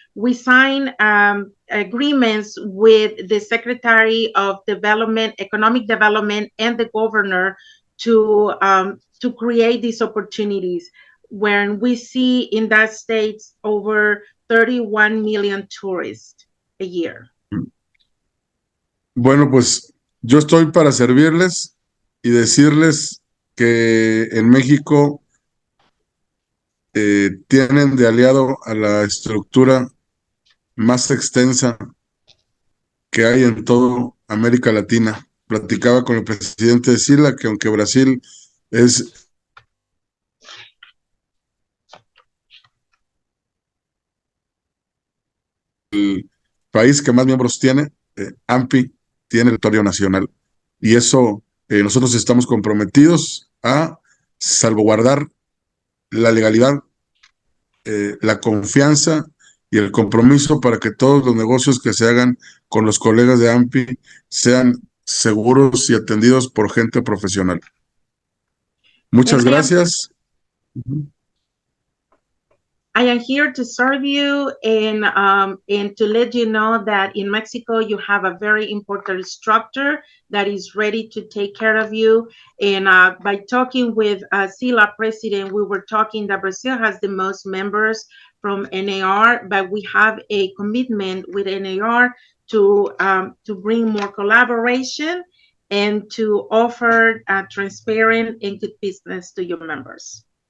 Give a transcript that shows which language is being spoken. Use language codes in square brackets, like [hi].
[en] We sign agreements with the Secretary of Development, Economic Development, and the governor to create these opportunities, when we see in that state over 31 million tourists a year. [es] Bueno, pues yo estoy para servirles y decirles que en México tienen de aliado a la estructura más extensa que hay en toda América Latina. Platicaba con el presidente de Sila que aunque Brasil es el país que más miembros tiene, AMPI tiene territorio nacional. Y eso nosotros estamos comprometidos a salvaguardar la legalidad, la confianza y el compromiso para que todos los negocios que se hagan con los colegas de AMPI sean seguros y atendidos por gente profesional. Muchas gracias. [en] I am here to serve you and to let you know that in Mexico you have a very important structure that is ready to take care of you. And by talking with SILA president, we were talking that Brazil has the most members from NAR, but we have a commitment with NAR to bring more collaboration and to offer transparent and good business to your members.